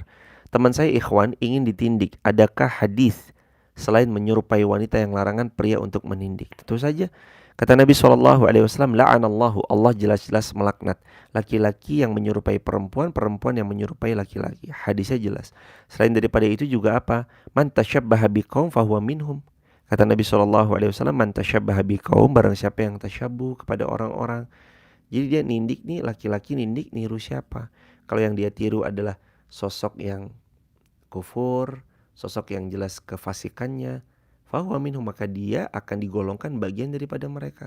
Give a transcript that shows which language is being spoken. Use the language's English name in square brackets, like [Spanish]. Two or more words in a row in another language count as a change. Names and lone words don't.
[Indonesian] Teman saya ikhwan ingin ditindik. Adakah hadis selain menyerupai wanita yang larangan pria untuk menindik? Tentu saja Kata Nabi SAW, la'anallahu, Allah jelas-jelas melaknat laki-laki yang menyerupai perempuan, perempuan yang menyerupai laki-laki. Hadisnya jelas. Selain daripada itu juga apa? [Arabic] من تشبه بقوم فهو منهم. [Indonesian] Kata Nabi SAW, [Arabic] من تشبه بقوم, [Indonesian] barang siapa yang tasyabuh kepada orang-orang. Jadi dia nindik nih, laki-laki nindik niru siapa? Kalau yang dia tiru adalah sosok yang kufur, sosok yang jelas kefasikannya, [Arabic] فهو منهم, [Indonesian] maka dia akan digolongkan bagian daripada mereka.